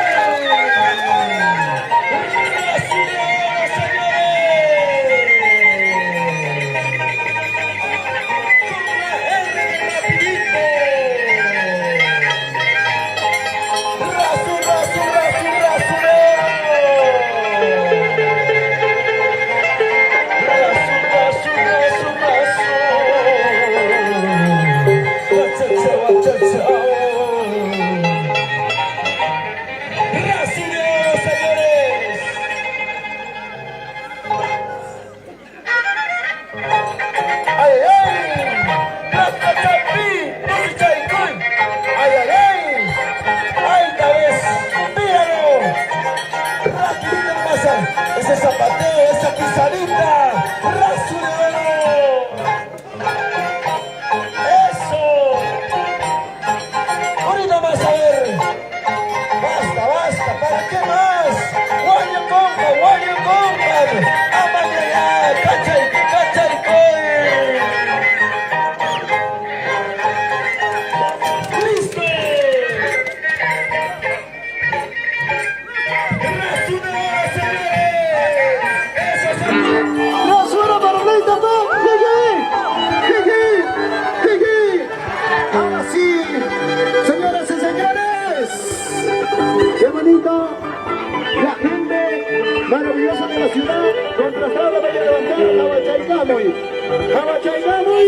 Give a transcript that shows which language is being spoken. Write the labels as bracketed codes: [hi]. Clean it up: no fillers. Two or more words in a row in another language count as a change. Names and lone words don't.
[es] ¡Brasileños, ¡Rasu, rasu, rasu, rasurero! ¡Rasu, rasu, rasu, rasu! ¡Guachachao, guachachao! ¡Brasileños, señores! ¡Ay, ay, ay! [qu] ¡Racachapi! ¡Chichaicoy! [es] ¡Ay, ay, ay! ¡Ay, tal vez! ¡Míralo! ¡Rapidito pasa! ¡Ese zapateo, esa pisadita! ¡Rasurero! ¡Eso! Ahorita más a ver. ¡Basta, basta! ¿Para qué más? ¡Guayo compa! [qu] ¡Amaya ya! ¡Cachaico, cachaicoy! [es] ¡Listo! ¡Rasurero, señores! ¡Eso es el... ¡No suena para Rey Taipán! ¡Jeje! ¡Jeje! ¡Jeje! Ahora sí, señoras y señores, qué bonito, la gente maravillosa de la ciudad, contrastada para levantar Jabachaycamoy, Jabachaycamoy,